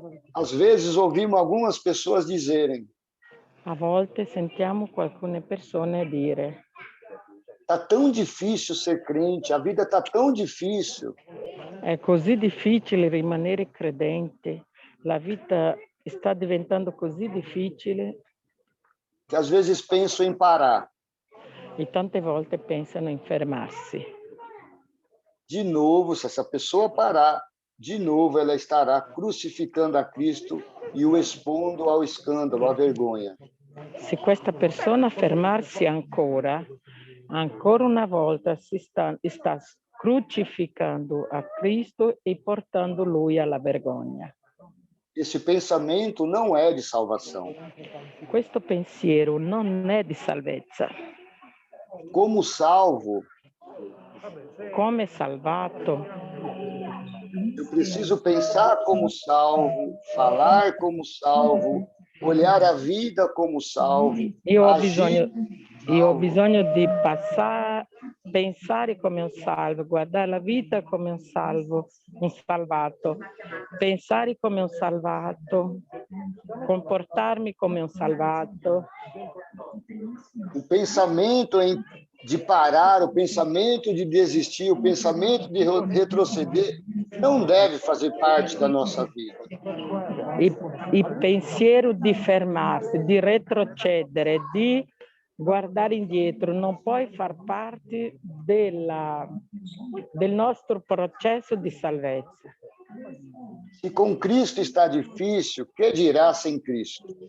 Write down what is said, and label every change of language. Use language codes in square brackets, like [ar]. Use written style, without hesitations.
[pt] Às vezes ouvimos algumas pessoas dizerem: [it] A volte sentiamo alcune persone dire: [pt] tá tão difícil ser crente, a vida tá tão difícil. [it] è così difficile rimanere credente, la vita sta diventando così difficile, [pt] Que às vezes penso em parar. [it] e tante volte pensano in fermarsi. [pt] De novo, se essa pessoa parar, de novo ela estará crucificando a Cristo e o expondo ao escândalo, à vergonha. [it] Se questa persona fermarsi ancora una volta sta crucificando a Cristo e portando lui alla vergogna. [pt] Esse pensamento não é de salvação. [it] Questo pensiero non è di salvezza. [pt] Como salvo, [it] Come salvato, [pt] eu preciso pensar como salvo, falar como salvo, olhar a vida como salvo, [it] io ho [pt] agir [it] bisogno di pensare come un salvo, guardare la vita come un salvo, un salvato, pensare come un salvato, comportarmi come un salvato. [pt] o pensamento de parar, o pensamento de desistir, o pensamento de retroceder, não deve fazer parte da nossa vida. [it] Il pensiero di fermarsi, di retrocedere, di guardare indietro non può far parte del nostro processo di salvezza. [pt] Se com Cristo está difícil, que dirá sem Cristo?